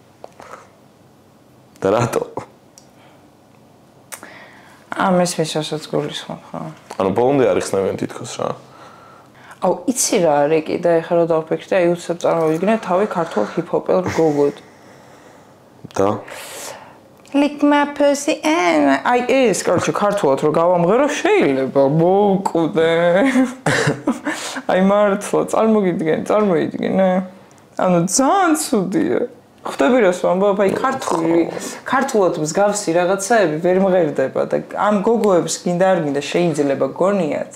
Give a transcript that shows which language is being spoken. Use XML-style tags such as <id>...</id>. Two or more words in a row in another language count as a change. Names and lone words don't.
<ka>და რატო? მესმის რასაც გულისხმობ, ხო? ანუ ბოლომდე არ იხსნებიან თითქოს რა. იცი რა არის კიდე ეხლა რომ დავფიქრდი, აი უცებ წარმოვიდგინე თავი ქართულ ჰიპ-ჰოპელ გოგოდ. და</ka> <en>Lick my pussy and</en> <ka>აი ეს, короче, ქართულად რო გავამღერო შეიძლება მოვკვდე. აი მართლა წარმოიდგინე. ანუ ძალიან ცუდია. ხვდები რას ვამბობ, აი ქართულად მსგავსი რაღაცაები ვერ მღერდება და ამ გოგოებს გინდა არ გინდა შეიძლება გონიათ.</ka>